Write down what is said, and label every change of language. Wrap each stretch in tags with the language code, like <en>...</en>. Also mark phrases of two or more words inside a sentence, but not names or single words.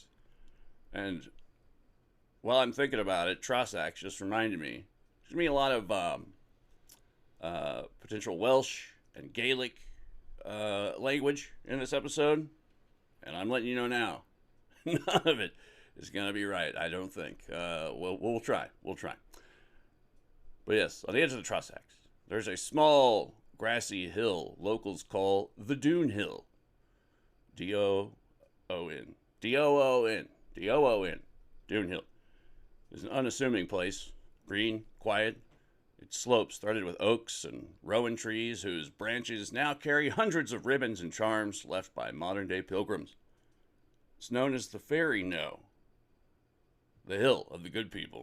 <en>And while I'm thinking about it, Trossachs just reminded me, there's going to be a lot of potential Welsh and Gaelic language in this episode. And I'm letting you know now, none of it is going to be right, I don't think. We'll try. We'll try. But yes, on the edge of the Trossachs, there's a small grassy hill locals call the Doon Hill. D-O-O-N. D-O-O-N. D-O-O-N. Doon Hill. It's an unassuming place. Green, quiet. Its slopes started with oaks and rowan trees whose branches now carry hundreds of ribbons and charms left by modern-day pilgrims. It's known as the Fairy No, the hill of the good people.</en>